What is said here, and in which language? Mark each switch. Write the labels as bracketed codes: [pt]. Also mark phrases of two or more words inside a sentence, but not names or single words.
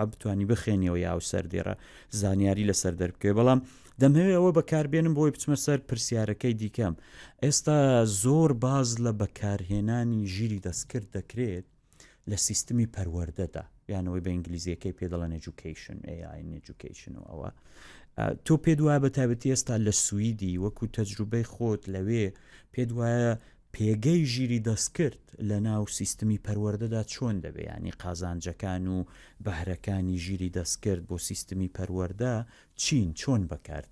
[ckb] بتوانی بخێنیەوە یا سەردێرە زانیاری لەسەر دەربکەوێ بەڵام دەمەوێت ئەوە بەکاربێنم بۆی بچمە سەر پرسیارەکەی دیکەم ئێستا زۆر باز لە بەکارهێنانی ژیری دەستکرد دەکرێت لە سیستمی پەروەردەدا یانەوەی بە ئینگلیزیەکەی پێ دەڵێن [en] education AI education [ckb] و ئەوە تۆ پێت وایە بە تایبەتی ئێستا لە سویدی وەکو تەجروبەی خۆت لەوێ پێت وایە پێگەی ژیری دەستکرد لە ناو سیستمی پەروەردەدا چۆن دەبێ ینی قازانجەکان و بەهرەکانی ژیری دەستکرد بۆ سیستمی پەروەردە چین چۆن بەکاردێن